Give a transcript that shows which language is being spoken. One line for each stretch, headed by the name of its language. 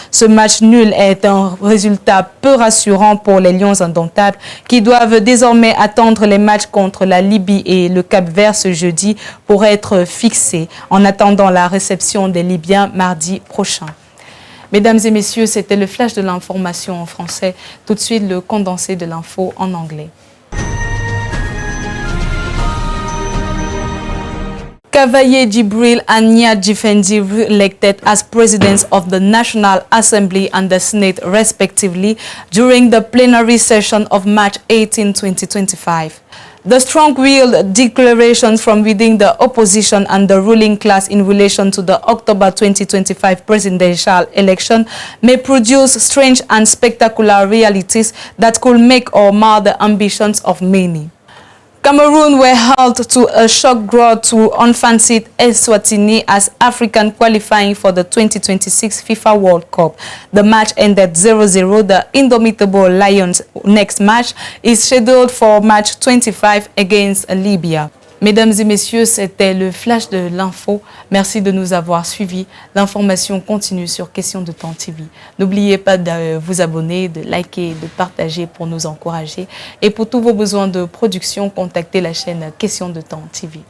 French: Ce match nul est un résultat peu rassurant pour les Lions indomptables qui doivent désormais attendre les matchs contre la Libye et le Cap-Vert ce jeudi pour être fixés. En attendant la réception des Libyens mardi prochain. Mesdames et messieurs, c'était le flash de l'information en français. Tout de suite, le condensé de l'info en anglais.
English: Cavaillé Djibril and Niat Djifendi were elected as presidents of the National Assembly and the Senate, respectively, during the plenary session of March 18, 2025. The strong-willed declarations from within the opposition and the ruling class in relation to the October 2025 presidential election may produce strange and spectacular realities that could make or mar the ambitions of many. Cameroon were held to a shock draw to unfancied Eswatini as African qualifying for the 2026 FIFA World Cup. The match ended 0-0. The indomitable Lions' next match is scheduled for match 25 against Libya.
French: Mesdames et messieurs, c'était le flash de l'info. Merci de nous avoir suivis. L'information continue sur Question de Temps TV. N'oubliez pas de vous abonner, de liker, de partager pour nous encourager. Et pour tous vos besoins de production, contactez la chaîne Question de Temps TV.